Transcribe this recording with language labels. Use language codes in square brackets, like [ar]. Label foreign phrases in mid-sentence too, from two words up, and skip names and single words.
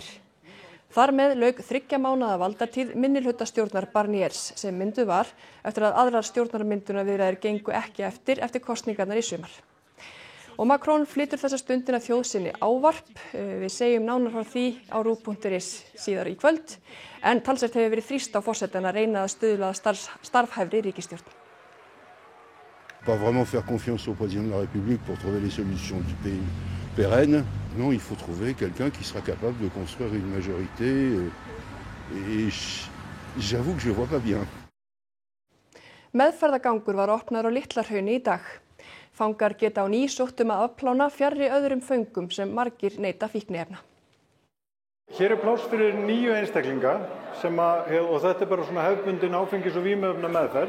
[is] Þar með lauk 3 mánaða valdatíð minnihlutastjórnar Barniers sem mynduð var eftir að aðrar stjórnarmyndunarviðræður gengu ekki eftir kosningarnar í sumar. Og Macron flytur þessa stundina þjóð sinni ávarp. Við segjum nánar frá því á RÚV.is síðar í kvöld. En talsvert hefur verið þrýst á forsetann að reyna að stuðla að starfhæfri ríkisstjórn. [fr] Pas vraiment faire confiance au président de la République pour trouver les solutions du pays pérennes. Non, il faut trouver quelqu'un qui sera capable de construire une majorité. Et j'avoue que je vois pas bien. [is] Meðferðagangur var opnaður á Litla-Hrauni í dag. Fangar geta á ný sótt að afplána fjarri öðrum föngum sem margir neita fíkniefna. Hér er pláss fyrir 9 einstaklinga og þetta er bara svona hefðbundin áfengis- og vímuefna meðferð.